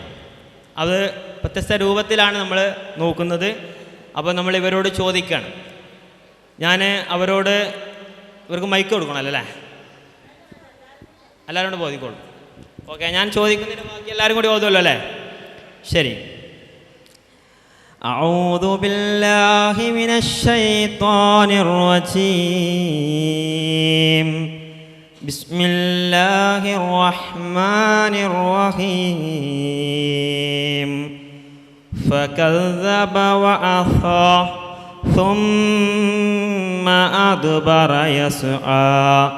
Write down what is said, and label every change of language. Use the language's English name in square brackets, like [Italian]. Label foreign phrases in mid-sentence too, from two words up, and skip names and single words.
[Malayalam] അത് വ്യത്യസ്ത രൂപത്തിലാണ് നമ്മൾ നോക്കുന്നത്. അപ്പോൾ നമ്മൾ ഇവരോട് ചോദിക്കുകയാണ്. ഞാൻ ഇവർക്ക് മൈക്ക് കൊടുക്കണമല്ലോ അല്ലേ? എല്ലാവരും ബോധിക്കോളും. ഓക്കെ, ഞാൻ ചോദിക്കുന്നതിന് ബാക്കി എല്ലാവരും കൂടി ഓതുമല്ലോ അല്ലേ? ശരി. [Arabic] أعوذ بالله من الشيطان الرجيم. بسم الله الرحمن الرحيم. فكذب وعصى ثم أدبر يسعى.